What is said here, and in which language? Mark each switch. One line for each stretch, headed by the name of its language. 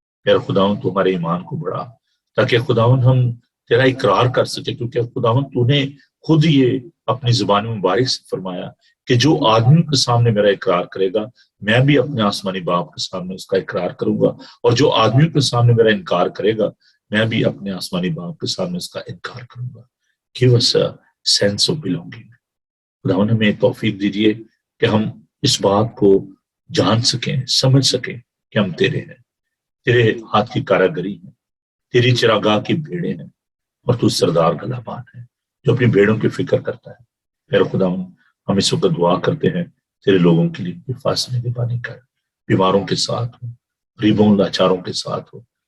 Urdu: پیر خداوند تو ہمارے ایمان کو بڑھا تاکہ خداوند ہم تیرا اقرار کر سکے، کیونکہ خداوند تو نے خود یہ اپنی زبان مبارک سے فرمایا کہ جو آدمی کے سامنے میرا اقرار کرے گا، میں بھی اپنے آسمانی باپ کے سامنے اس کا اقرار کروں گا، اور جو آدمی کے سامنے میرا انکار کرے گا، میں بھی اپنے آسمانی باپ کے سامنے اس کا انکار کروں گا.
English: Give us a sense of belonging.
Urdu: خداوند ہمیں توفیق دیجیے کہ ہم اس بات کو جان سکیں، سمجھ سکیں کہ ہم تیرے ہیں، تیرے ہاتھ کی کاراگری ہیں، تیری چراگاہ کی بھیڑیں ہیں، اور تو سردار گلابان ہے جو اپنی بھیڑوں کی فکر کرتا ہے. پیر خداوند ہم اس وقت دعا کرتے ہیں تیرے لوگوں کے لیے، فاصلے نگہبانی کر، بیماروں کے ساتھ ہو، غریبوں لاچاروں کے ساتھ ہو،